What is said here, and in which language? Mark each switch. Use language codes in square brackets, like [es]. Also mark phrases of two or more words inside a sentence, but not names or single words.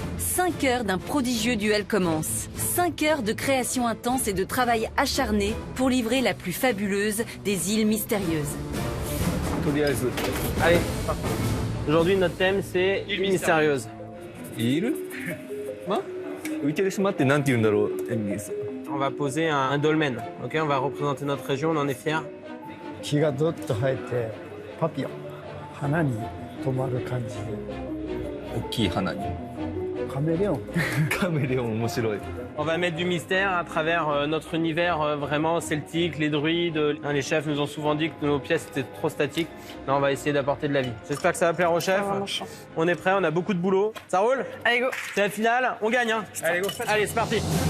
[fr] 5 heures d'un prodigieux duel commencent. 5 heures de création intense et de travail acharné pour livrer la plus fabuleuse des îles mystérieuses. Allez, aujourd'hui notre thème c'est île mystérieuse. île? On va poser un dolmen, ok? On va représenter notre région, on en est fiers. [ja] 木がどっと生えてパピヨン花に止まる感じで大きい花にカメレオンカメレオン面白い [fr] On va mettre du mystère à travers notre univers vraiment celtique, les druides. Les chefs nous ont souvent dit que nos pièces étaient trop statiques. Là, on va essayer d'apporter de la vie. J'espère que ça va plaire aux chefs. On est prêts, on a beaucoup de boulot. Ça roule? Allez, go. C'est la finale, on gagne, hein? Allez, go. Allez, c'est parti.